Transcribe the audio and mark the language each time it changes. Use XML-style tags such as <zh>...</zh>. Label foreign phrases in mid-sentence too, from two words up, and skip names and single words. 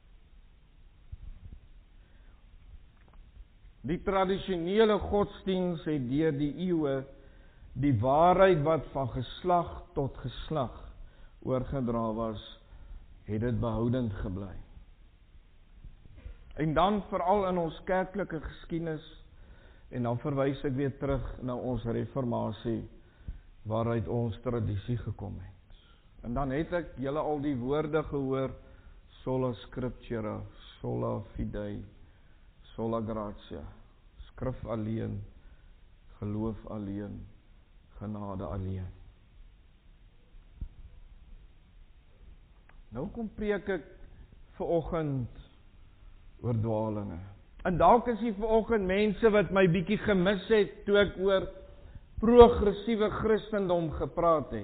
<af>Die tradisionele godsdiens het deur die eeue die waarheid wat van geslag tot geslag oorgedra was, het dit behoudend gebly. En dan veral in ons kerklike geskiedenis, en dan verwys ek weer terug na ons reformatie, waaruit ons tradisie gekom het. En dan het ek julle al die woorde gehoor,</af> <la>sola scriptura, sola fide, sola gratia,</la> <af>skrif alleen, geloof alleen, genade alleen. Nou kom preek ek vanoggend oor dwalinge. En dalk is hier vanoggend mense wat my bietjie gemis het toe ek oor progressiewe Christendom gepraat het.</af>